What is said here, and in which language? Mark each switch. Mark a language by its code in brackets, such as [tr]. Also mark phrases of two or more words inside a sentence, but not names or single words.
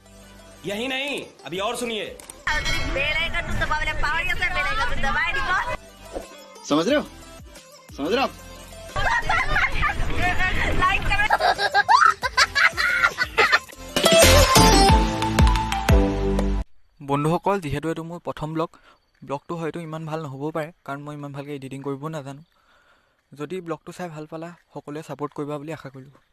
[hi] यही नहीं, अभी और सुनिए। समझ रहे हो? समझ रहे हो? [as] বন্ধুসকল যেহেতু এইটো মোৰ প্ৰথম ব্লগটো হয়তো ইমান ভাল নহ'বও পাৰে কাৰণ মই ইমান ভালকৈ এডিটিং কৰিব নাজানো যদি ব্লগটো চাই ভাল পালা সকলোৱে ছাপোৰ্ট কৰিবা বুলি আশা কৰিলোঁ